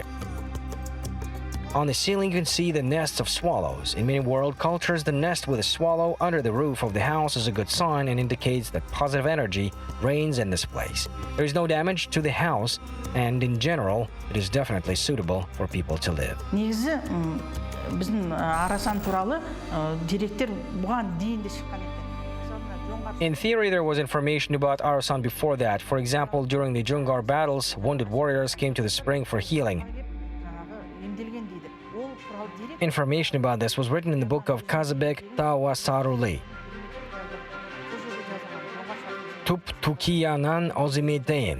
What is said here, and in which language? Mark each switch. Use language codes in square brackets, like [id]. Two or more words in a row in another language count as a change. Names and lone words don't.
[en] On the ceiling, you can see the nests of swallows. In many world cultures, the nest with a swallow under the roof of the house is a good sign and indicates that positive energy reigns in this place. There is no damage to the house, and in general, it is definitely suitable for people to live. [kk] негізі біздің Арасан туралы деректер бұған дейін де шыққан екен. [en] In theory, there was information about Arasan before that. For example, during the Jungar battles, wounded warriors came to the spring for healing. Information about this was written in the book of Jibek Tawasaruli. Tukiyanan Ozimidein.